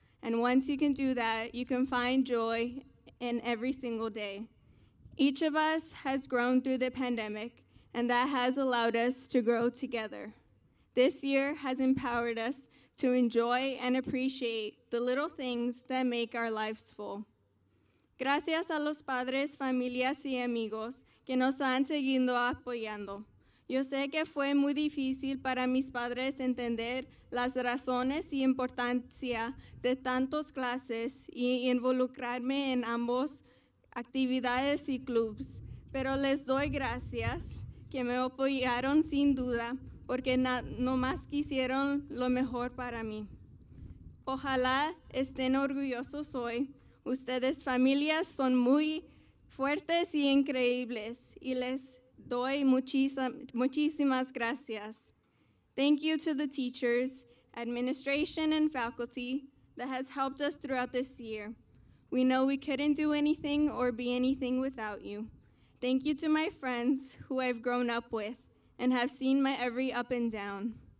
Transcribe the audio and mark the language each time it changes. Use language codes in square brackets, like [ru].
[en] And once you can do that, you can find joy in every single day. Each of us has grown through the pandemic, and that has allowed us to grow together. This year has empowered us to enjoy and appreciate the little things that make our lives full. [es] Gracias a los padres, familias y amigos que nos han seguido apoyando. Yo sé que fue muy difícil para mis padres entender las razones y importancia de tantas clases y involucrarme en ambos actividades y clubes, pero les doy gracias que me apoyaron sin duda porque no más quisieron lo mejor para mí. Ojalá estén orgullosos hoy. Ustedes familias son muy fuertes y increíbles y les doy muchísimas gracias. [en] Thank you to the teachers, administration, and faculty that has helped us throughout this year. We know we couldn't do anything or be anything without you. Thank you to my friends who I've grown up with and have seen my every up and down.